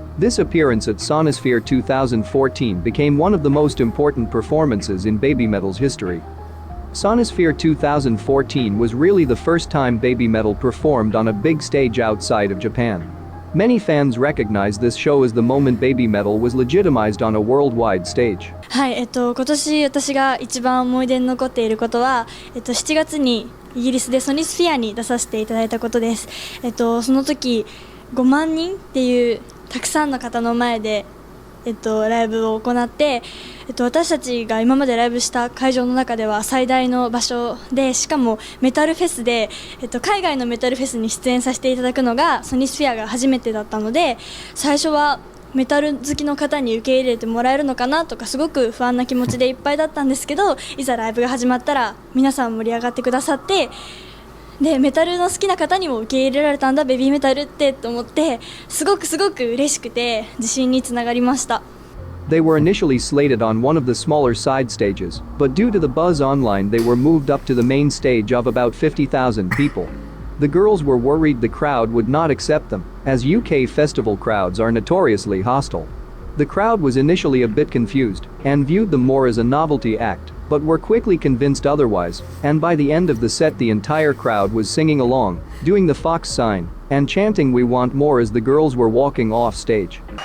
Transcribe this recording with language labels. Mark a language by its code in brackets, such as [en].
[en] This appearance at Sonosphere 2014 became one of the most important performances in BabyMetal's history. Sonosphere 2014 was really the first time BabyMetal performed on a big stage outside of Japan. Many fans recognize this show as the moment BabyMetal was legitimized on a worldwide stage. [ja] はい、今年私が一番思い出に残っていることは、7月にイギリスでソニスフィアに出させていただいたことです。その時5万人っていうたくさんの方の前で、ライブを行って、私たちが今までライブした会場の中では最大の場所で、しかもメタルフェスで、海外のメタルフェスに出演させていただくのがソニスフィアが初めてだったので、最初はメタル好きの方に受け入れてもらえるのかなとかすごく不安な気持ちでいっぱいだったんですけど、いざライブが始まったら皆さん盛り上がってくださって、でメタルの好きな方にも受け入れられたんだベビーメタルってと思って、すごく嬉しくて自信につながりました。 [en] They were initially slated on one of the smaller side stages, but due to the buzz online they were moved up to the main stage of about 50,000 people. The girls were worried the crowd would not accept them, as UK festival crowds are notoriously hostile. The crowd was initially a bit confused and viewed them more as a novelty act, but were quickly convinced otherwise, and by the end of the set the entire crowd was singing along, doing the fox sign, and chanting "We want more" as the girls were walking off stage.